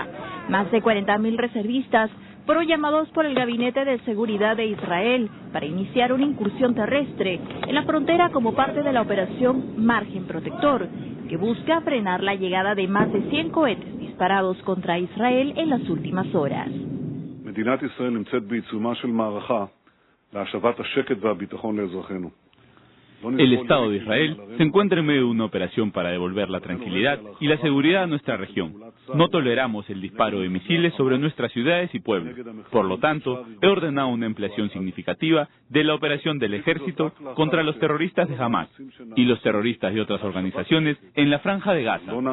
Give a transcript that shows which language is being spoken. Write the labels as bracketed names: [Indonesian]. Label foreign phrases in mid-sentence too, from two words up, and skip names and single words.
[Spanish] Más de 40.000 reservistas fueron llamados por el Gabinete de Seguridad de Israel para iniciar una incursión terrestre en la frontera como parte de la operación Margen Protector, que busca frenar la llegada de más de 100 cohetes disparados contra Israel en las últimas horas. [Hebrew] מדינת ישראל נמצאת בעיצומה של מערכה להשבת השקט והביטחון לאזרחינו. [Spanish] El Estado de Israel se encuentra en medio de una operación para devolver la tranquilidad y la seguridad a nuestra región. No toleramos el disparo de misiles sobre nuestras ciudades y pueblos. Por lo tanto, he ordenado una ampliación significativa de la operación del ejército contra los terroristas de Hamas y los terroristas de otras organizaciones en la Franja de Gaza.